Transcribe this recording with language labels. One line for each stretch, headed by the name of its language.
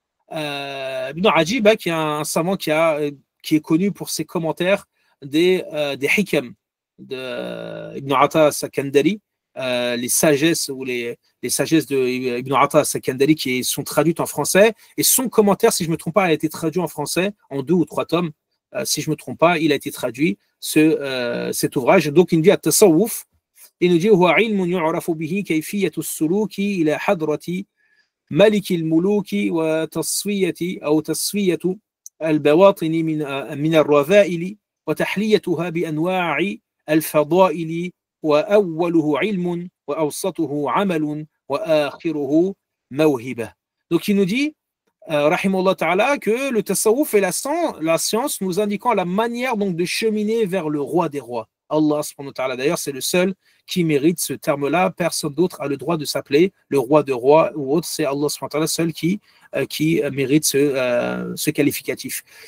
French: Ibn Ajib, qui est un savant qui est connu pour ses commentaires des hikam d'Ibn Ata Sakandari, les sagesses ou les sagesses de Ibn Ata Sakandari qui sont traduites en français, et son commentaire, si je ne me trompe pas, a été traduit en français en 2 ou 3 tomes. Si je ne me trompe pas, il a été traduit, cet ouvrage. Donc il nous dit
Arabic: at-tasawwuf,
French: il nous dit
Arabic: huwa ilmun yu'rafu bihi kayfiyatu as-suluki ila hadrati ملك الملوك وتصفية أو تصفية البواطن من الرذائل وتحليتها بأنواع الفضائل وأوله علم وأوسطه عمل وآخره موهبة.
French: Donc il nous dit, rahimahullah ta'ala, que le tasawwuf est la science nous indiquant la manière donc de cheminer vers le roi des rois. Allah subhanahu wa ta'ala, d'ailleurs, c'est le seul qui mérite ce terme-là. Personne d'autre a le droit de s'appeler le roi de rois ou autre. C'est Allah subhanahu wa ta'ala seul qui mérite ce qualificatif.